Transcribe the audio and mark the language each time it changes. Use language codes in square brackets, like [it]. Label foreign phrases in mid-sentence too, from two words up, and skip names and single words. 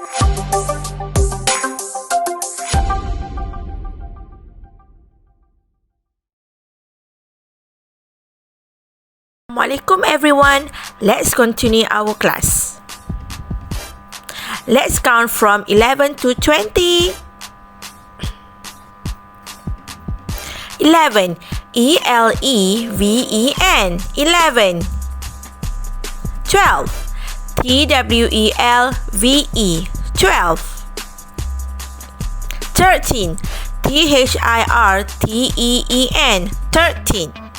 [en] Assalamualaikum everyone. Let's continue our class. Let's count from 11 to 20. 11. E-L-E-V-E-N 11. 12. T-W-E-L-V-E 12. 13. T-H-I-R-T-E-E-N 13.